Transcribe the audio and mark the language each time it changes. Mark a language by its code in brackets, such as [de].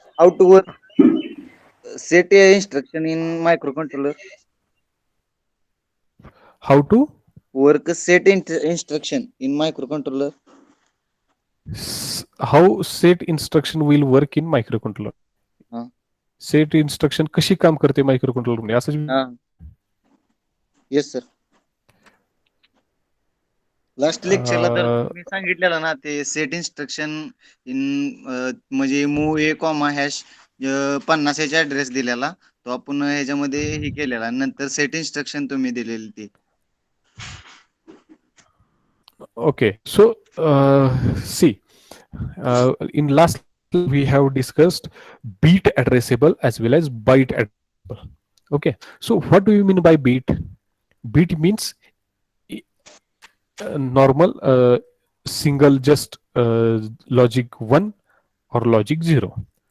[en] how to work set a instruction in microcontroller. How to Work set instruction in microcontroller. how set instruction will work in microcontroller? Uh, [mr] set instruction कशी काम करते microcontroller मध्ये असंच [en] uh, yes, sir. [mr] Last लेक्चरला तर अं, मी सांगितलेलं ना ते set instruction in म्हणजे मूव ए कॉमा हॅश 50 याचा ऍड्रेस दिलेला तो आपण ह्याच्यामध्ये हे केलेला नंतर सेट इन्स्ट्रक्शन तुम्ही दिलेली ती [en] okay, so see, in last we have discussed beat addressable as well as byte addressable. Okay, so what do you mean by beat? Beat means normal single just logic 1 or logic 0.